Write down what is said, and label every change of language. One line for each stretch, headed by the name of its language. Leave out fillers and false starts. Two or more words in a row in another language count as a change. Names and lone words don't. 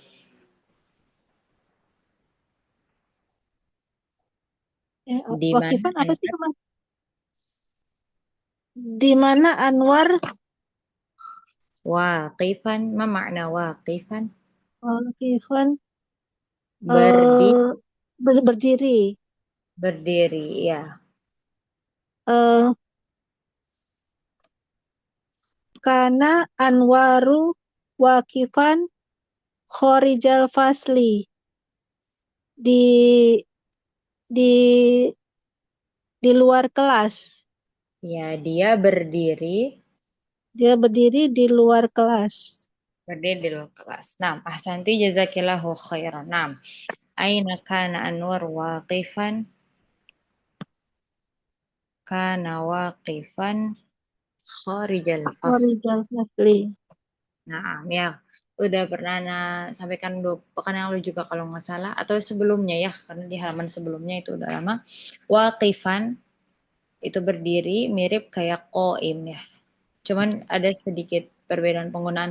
Indonesian: Di mana wakifan apa sih, Anwar? Mas? Di mana Anwar
Arabic: واقفا، ما معنى واقفا? wakifan
Indonesian: Berdi, berdiri. berdiri, ya.
Arabic: Eh, كان أنور واقفا خارج الفصل.
Indonesian: Di di di luar kelas. Ya, dia berdiri, Dia berdiri di luar kelas. di luar kelas. Nah,
Arabic: أحسنت جزاك الله خيرا.
Indonesian: Nah,
Arabic: أين كان أنور واقفا? كان واقفا خارج الفصل. خارج الفصل.
Indonesian: Nah, ya, udah pernah sampaikan pekan yang lalu juga kalau nggak salah, atau sebelumnya ya, karena di halaman sebelumnya itu udah lama. Waqifan itu berdiri mirip kayak qaim ya. Cuman ada sedikit perbedaan penggunaan.